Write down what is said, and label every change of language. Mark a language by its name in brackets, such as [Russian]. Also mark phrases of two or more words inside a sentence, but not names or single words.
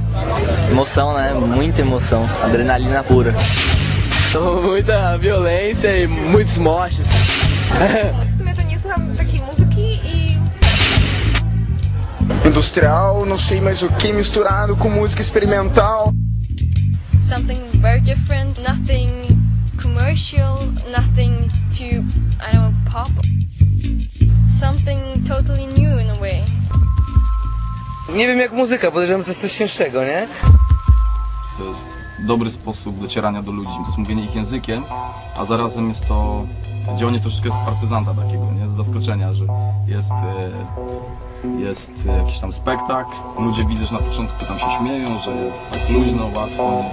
[Portuguese] Emoção, né? Muita emoção, adrenalina pura. Muita violência e muitos mortes. [Polish] W sumie to nie słucham takiej muzyki i... [Portuguese] Industrial, não sei mais o que, misturado com música experimental. [English] Something very different, nothing commercial, nothing too, I don't know, pop. Something totally new in a way. [Polish] Nie wiem jak muzyka, podejrzewam, że to jest coś cięższego, nie? To jest dobry sposób docierania do ludzi, to jest mówienie ich językiem, a zarazem jest to działanie troszeczkę z partyzanta takiego, nie? Z zaskoczenia, że jest jakiś tam spektakl, ludzie widzą, że na początku tam się śmieją, że jest tak luźno, łatwo,